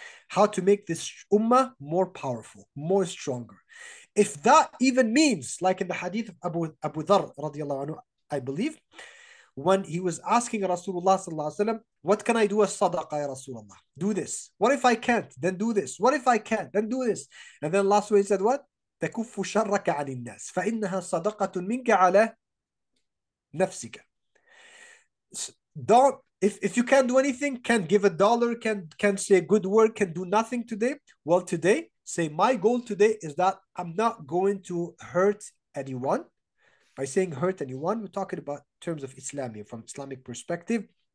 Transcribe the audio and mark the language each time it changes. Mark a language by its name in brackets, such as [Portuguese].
[English] How to make this ummah more powerful, more stronger. If that even means, like in the hadith of Abu Dharr radiallahu anhu, I believe, when he was asking Rasulullah sallallahu alaihi wasallam, what can I do as sadaqah, ya Rasulullah? Do this. What if I can't? Then do this. What if I can't? Then do this. And then last way he said what? [Arabic] تكف شرك عن الناس فإنها صدقة منك على نفسك. [English] Don't, if you can't do anything, can't give $1, can't say a good word, can do nothing today, well, today, say, my goal today is that I'm not going to hurt anyone. By saying hurt anyone, we're talking about terms of Islamic, from Islamic perspective.